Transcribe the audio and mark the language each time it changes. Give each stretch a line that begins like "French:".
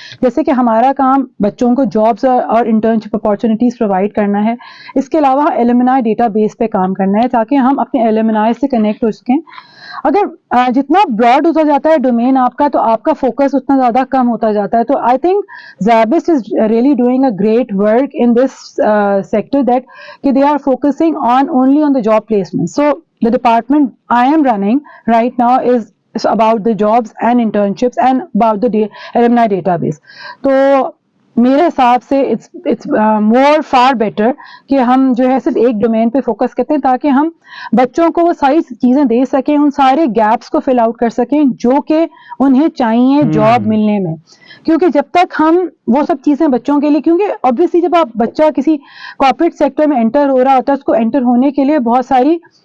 Urdu: جیسے کہ ہمارا کام بچوں کو جابس اور انٹرنشپ اپارچونیٹیز پرووائڈ کرنا ہے، اس کے علاوہ ایلومنائی ڈیٹا بیس پہ کام کرنا ہے تاکہ ہم اپنے ایلومنائی سے کنیکٹ ہو سکیں. اگر جتنا براڈ ہوتا جاتا ہے
English: Domain آپ کا تو آپ کا فوکس اتنا زیادہ کم ہوتا جاتا ہے. تو I think Zebs is really doing a great work in this sector that they are focusing only on the job placement. So the department I am running right now is about the jobs and internships and about the alumni database. So
Urdu: میرے حساب سے
English: it's more far better
Urdu: کہ ہم جو ہے صرف ایک domain پہ فوکس کرتے ہیں تاکہ ہم بچوں کو وہ ساری چیزیں دے سکیں, ان سارے گیپس کو فل آؤٹ کر سکیں جو کہ انہیں چاہیے جاب ملنے میں. کیونکہ جب تک ہم وہ سب چیزیں بچوں کے لیے, کیونکہ obviously جب آپ بچہ کسی کارپوریٹ سیکٹر میں انٹر ہو رہا ہوتا ہے, اس کو انٹر ہونے کے لیے بہت ساری